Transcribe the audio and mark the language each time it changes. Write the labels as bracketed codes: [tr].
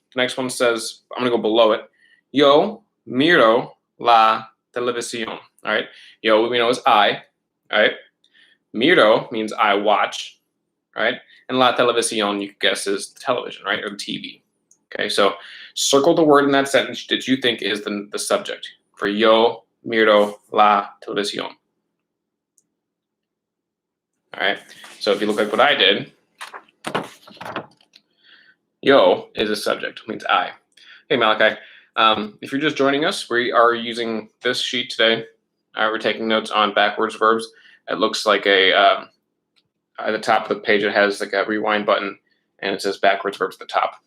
[en] The next one says, I'm going to go below it. Yo miro la televisión, all right? Yo, we know is I, all right? Miro means I watch, right? And la televisión, you could guess, is the television, right, or the TV. Okay, so circle the word in that sentence that you think is the subject. [es] For yo miro la televisión. [en] All right, so if you look like what I did, yo is a subject, means I. Hey, Malachi. If you're just joining us, we are using this sheet today. We're taking notes on backwards verbs. It looks like at the top of the page, it has like a rewind button, and it says backwards verbs at the top.